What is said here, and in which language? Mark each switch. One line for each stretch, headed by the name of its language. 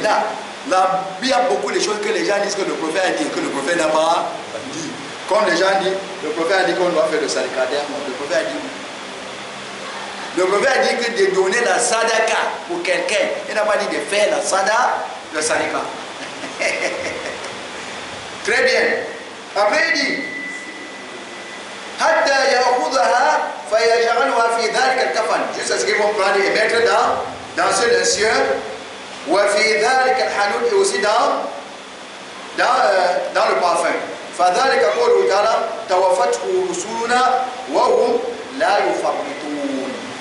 French: Là, il y a beaucoup de choses que les gens disent que le prophète a dit et que le prophète n'a pas dit. Comme les gens disent, le prophète a dit qu'on doit faire le sadaqah. Le prophète a dit. Le prophète a dit que de donner la sadaqa pour quelqu'un. Il n'a pas dit de faire la sadaqa. Très bien. Après il dit
Arabic: حتى يأخذها فيجعلها في ذلك الكفن.
French: Jusqu'à ce qu'ils vont prendre et mettre dans ce linceur.
Arabic: وفي ذلك الحنوت
French: et aussi dans le parfum.
Arabic: فذلك قوله تعالى توفته رسلنا وهم لا يفرطون.